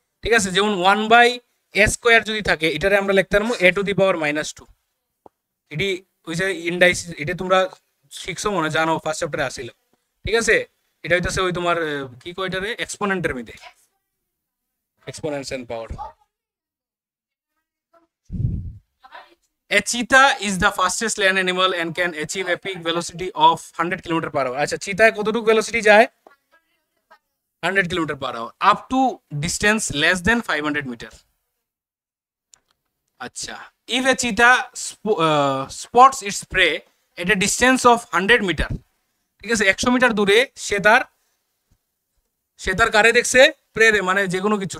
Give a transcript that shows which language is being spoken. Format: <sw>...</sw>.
<bn>ঠিক আছে, যেমন 1/a² যদি থাকে এটারে আমরা লিখতে পারবো a⁻²। এটি ওই যে ইন্ডাইস, এটা তোমরা শিখছো মনে জানো ফার্স্ট চ্যাপ্টারে আসিল। ঠিক আছে, এটা হইতাছে ওই তোমার কি কয়টারে এক্সপোনেন্টের মধ্যে, exponents and power.</bn> <en>A cheetah is the fastest land animal and can achieve a peak velocity of 100 km/h.</en> <bn>আচ্ছা, চিতায় কতটুকু ভেলোসিটি যায় 100 km/h</bn> <en>up to distance less than 500 meter.</en> <bn>আচ্ছা,</bn> <en>if a cheetah spots its prey at a distance of 100 meter,</en> <bn>ঠিক আছে 100 metre দূরে সে তার কারে দেখছে প্রে রে, মানে যে কোনো কিছু।</bn>